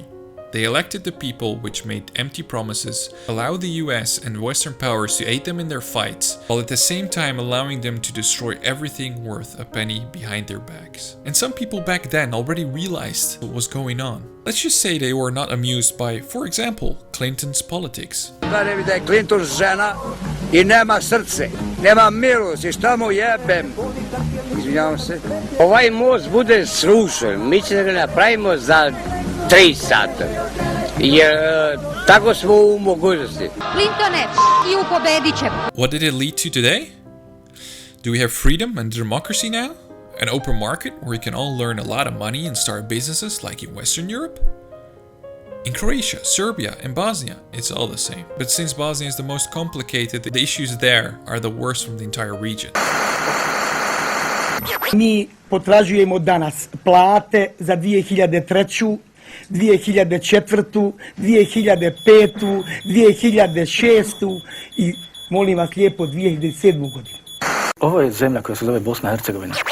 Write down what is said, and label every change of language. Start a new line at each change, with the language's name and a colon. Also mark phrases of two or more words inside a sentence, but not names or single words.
English: They elected the people which made empty promises, allowed the US and Western powers to aid them in their fights, while at the same time allowing them to destroy everything worth a penny behind their backs. And some people back then already realized what was going on. Let's just say they were not amused by, for example, Clinton's politics.
Bosnian: Clinton žena I nema srce, nema milosti, šta mu jebem? Izvinjavam se. Ovaj most bude srušen, mi ćemo ga napravimo za 3 sata. Jer tako smo u mogućnosti. Clintone, i pobedit ćemo.
English: What did it lead to today? Do we have freedom and democracy now? An open market where we can all learn a lot of money and start businesses like in Western Europe? In Croatia, Serbia, and Bosnia, it's all the same. But since Bosnia is the most complicated, the issues there are the worst from the entire region.
Bosnian: Mi potražujemo danas plate za 2003. 2004. 2005. 2006. I molim vas lijepo 2007. godinu. Ovo je zemlja koja se zove Bosna i Hercegovina.